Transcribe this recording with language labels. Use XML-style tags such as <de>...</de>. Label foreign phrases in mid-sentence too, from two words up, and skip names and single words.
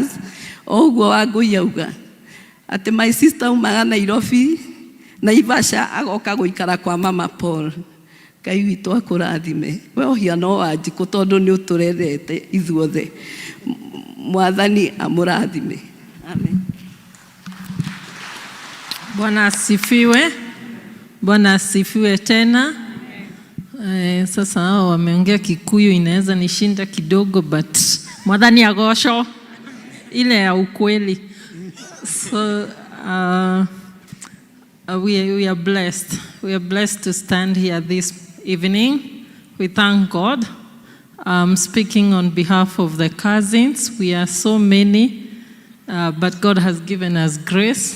<ki>Ũguo Wangũi auga atĩ</ki> <en>my sister</en> <ki>umaga Nairobi, Naivasha, agoka gũikara kwa Mama Paul. Ngai witũ akũrathime. We ũhiano wa Wanjikũ, tondũ nĩ ũtũrerete ithuothe. Mwathani amũrathime. Amen.</ki> <sw>Bwana asifiwe. Bwana asifiwe tena. Sasa hao wameongea Kikuyu, inaweza nishinda kidogo, but mwadhani agosho ile ya ukweli.</sw> <en>So we are blessed. We are blessed to stand here this evening. We thank God. Speaking on behalf of the cousins, we are so many, but God has given us grace.</en>